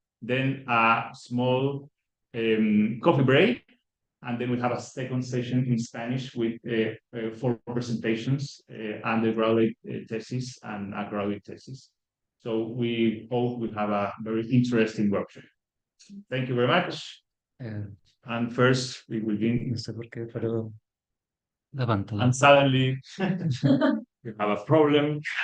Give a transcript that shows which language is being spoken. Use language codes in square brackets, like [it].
[en] Then a small coffee break, and then we have a second session in Spanish with 4 presentations, undergraduate thesis and a graduate thesis. So we hope we have a very interesting workshop. Thank you very much. And first we will begin. [es] No sé por qué, pero la pantalla. [en] And suddenly we have a problem.